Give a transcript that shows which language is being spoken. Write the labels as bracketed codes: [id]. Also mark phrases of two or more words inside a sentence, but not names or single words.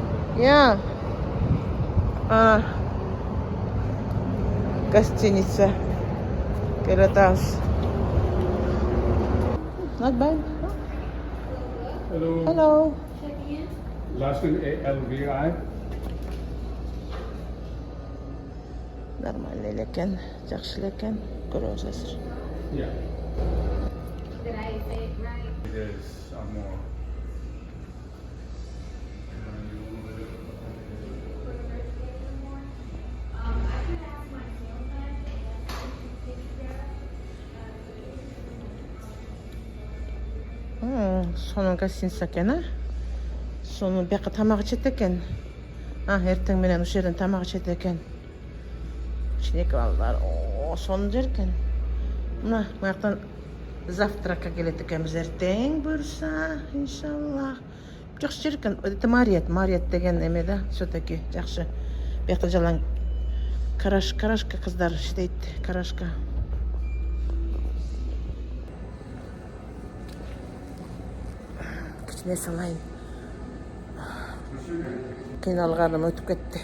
[en] Yeah. [ru] Гостиница Пиратаус. [en] Not bad. Hello. Hello. Last name ALVI. [ky] Нормальный элекен, жакшы элекен. Көрөбүз азыр. [en] Yeah. Did I say it right? There's more. [ky] Сонун гостиница экен, а? Сонун бияка тамак ичет экен. Эртең менен ушул жерден тамак ичет экен. Кичинекей балдар, сонун жер экен. Мына буяктан завтракка келет экенбиз эртең буюрса, [ar] إن شاء الله. [ky] Жакшы жер экен. Это Мариет деген эме да, все-таки жакшы. Буякта жалаң карашка кыздар иштейт, карашка. Кичине салайын. Кыйналганым өтүп кетти.